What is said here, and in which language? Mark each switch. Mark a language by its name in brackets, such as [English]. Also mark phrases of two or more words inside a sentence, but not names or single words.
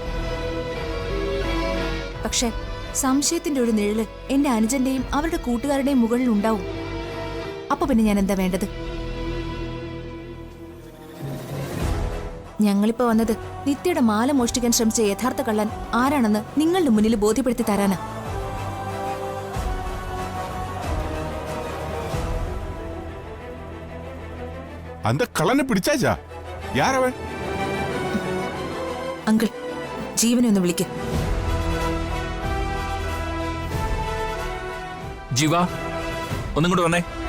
[Malayalam] പക്ഷെ സംശയത്തിന്റെ ഒരു നിഴല് എന്റെ അനുജന്റെയും അവരുടെ കൂട്ടുകാരുടെയും മുകളിൽ ഉണ്ടാവും. അപ്പൊ പിന്നെ ഞാൻ എന്താ വേണ്ടത്? ഞങ്ങളിപ്പോ വന്നത് നിത്യയുടെ മാല മോഷ്ടിക്കാൻ ശ്രമിച്ച യഥാർത്ഥ കള്ളൻ ആരാണെന്ന് നിങ്ങളുടെ മുന്നിൽ ബോധ്യപ്പെടുത്തി തരാനാ. [Tamil] அந்த கள்ளனை பிடிச்சாச்சா? யார் அவன்? [Malayalam] അങ്കിൾ, ജീവനെ ഒന്ന് വിളിക്ക്. ജീവ, ഒന്നും കൂടെ വന്നേ.